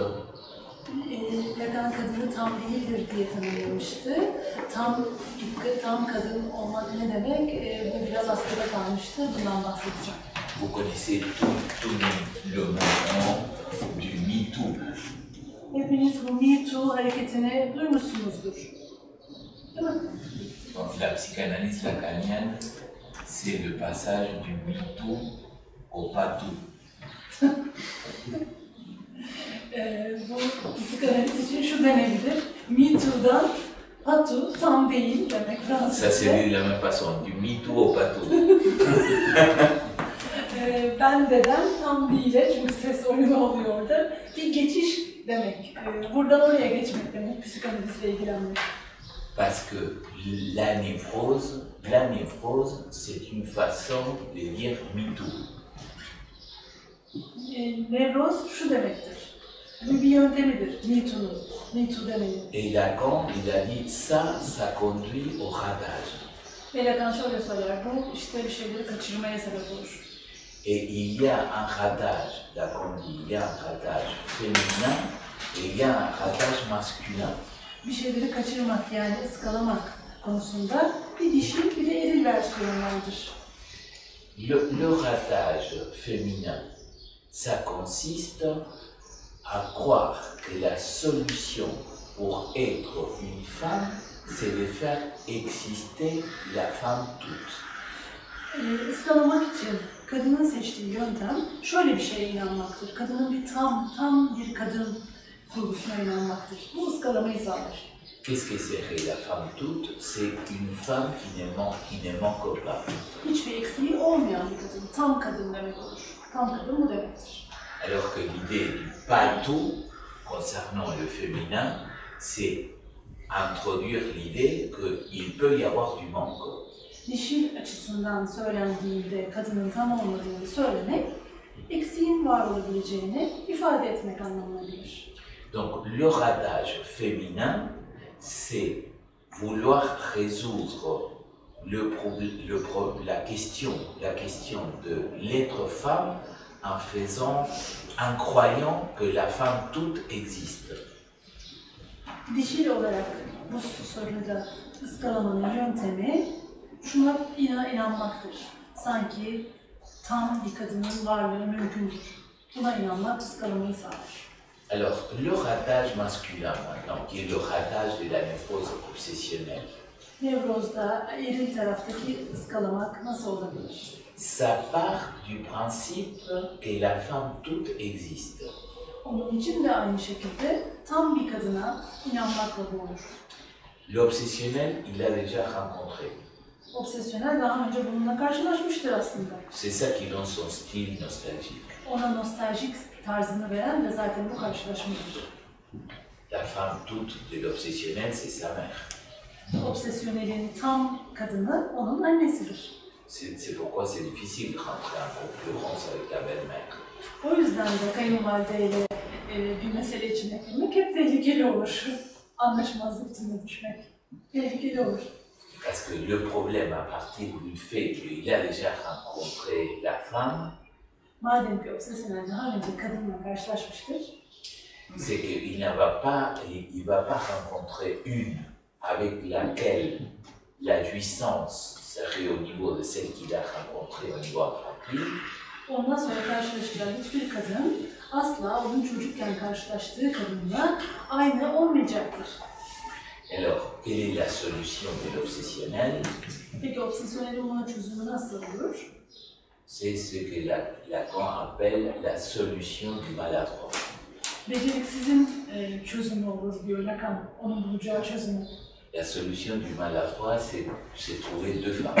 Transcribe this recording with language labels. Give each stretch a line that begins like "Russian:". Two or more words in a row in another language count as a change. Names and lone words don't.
Turkish: Lacan kadını tam değildir diye tanımlamıştı. Tam kadın olmak ne demek? Bu biraz askıda kalmıştı. Bundan bahsedeceğim.
French: Vous connaissez tout le mouvement du MeToo.
Turkish: Hepiniz bu MeToo hareketini duymuşsunuzdur. Değil mi?
French: Donc, la psychanalyse lacanienne, c'est le passage du MeToo au pas tout.
Turkish: Bu psikanaliz için şu denebilir. MeToo'dan patu tam değil demek Fransızca.
French: Ça c'est dit de la même façon, du MeToo au pas tout.
Turkish: Ben dedem tam değil'e çünkü ses oyunu oluyor orada. Bir geçiş demek. Buradan oraya geçmek demek, psikanalizle ilgilenmek.
French: Parce que la névrose, c'est une façon de dire MeToo.
Turkish: Nevroz şu demektir. Bu bir yöntemidir. Me too'nun. Me too demeyin.
French: Et Lacan, il a dit ça conduit au ratage.
Turkish: Ve Lacan şöyle söyler, bu işte bir şeyleri kaçırmaya sebep olur.
French: Et il y a un ratage, Lacan dit, il y a un ratage féminin et il y a un ratage masculin.
Turkish: Bir şeyleri kaçırmak yani ıskalamak konusunda bir dişil bir de eril versiyonu vardır.
French: Le ratage féminin, ça consiste à croire que la solution pour être une femme, c'est de faire exister la femme toute.
Turkish: Iskalamak için kadının seçtiği yöntem şöyle bir şeye inanmaktır. Kadının bir tam bir kadın kurgusuna inanmaktır. Bu ıskalamayı sağlar.
French: Qu'est-ce que serait la femme toute? C'est une femme qui ne manque pas.
Turkish: Hiçbir eksiği olmayan bir kadın, tam kadın demek olur. Tam kadın bu demektir.
French: Alors que l'idée du pas tout concernant le féminin, c'est introduire l'idée qu'il peut y avoir du manque.
Turkish: Dişil açısından söylendiğinde kadının tam olmadığını söylemek, eksiğin var olabileceğini ifade etmek anlamına gelir.
French: Donc le ratage féminin, c'est vouloir résoudre la question de l'être femme en croyant que la femme toute existe.
Turkish: Dişil olarak bu soruda ıskalamanın yöntemi şuna inanmaktır. Sanki tam bir kadının varlığı mümkündür. Buna inanmak ıskalamayı sağlar.
French: Alors, le ratage masculin maintenant, qui est le ratage de la névrose obsessionnelle.
Turkish: Nevrozda eril taraftaki ıskalamak nasıl olabilir?
French: Ça part du principe que la femme toute existe.
Turkish: Onun için de aynı şekilde tam bir kadına inanmakla bu olur.
French: L'obsessionnel, il l'a déjà rencontré.
Turkish: Obsesyonel daha önce bununla karşılaşmıştır aslında.
French: C'est ça qui donne son style nostalgique.
Turkish: Ona nostaljik tarzını veren de zaten bu karşılaşmadır.
French: La femme toute de l'obsessionnel, c'est sa mère.
Turkish: Obsesyonelin tam kadını onun annesidir.
French: C'est pourquoi c'est difficile de rentrer en concurrence avec la belle-mère.
Turkish: O yüzden de kayınvalideyle bir mesele içine girmek hep tehlikeli olur. Anlaşmazlık içine düşmek tehlikeli olur.
French: Parce que le problème à partir du fait qu'il a déjà rencontré la femme,
Turkish: madem ki obsesyonel daha önce kadınla karşılaşmıştır,
French: c'est qu'il ne va pas rencontrer une avec laquelle la jouissance serait au niveau de celle qu'il a rencontrée au niveau infantile.
Turkish: Ondan sonra karşılaşacağı hiçbir kadın asla onun çocukken karşılaştığı kadınla aynı olmayacaktır.
French: Alors, quelle est la solution de l'obsessionnel?
Turkish: Peki obsesyonelin buna çözümü nasıl olur?
French: C'est ce que Lacan appelle la solution du maladroit.
Turkish: Beceriksizin çözümü olur diyor Lacan, onun bulacağı çözümü.
French: La solution du maladroit, c'est trouver deux femmes.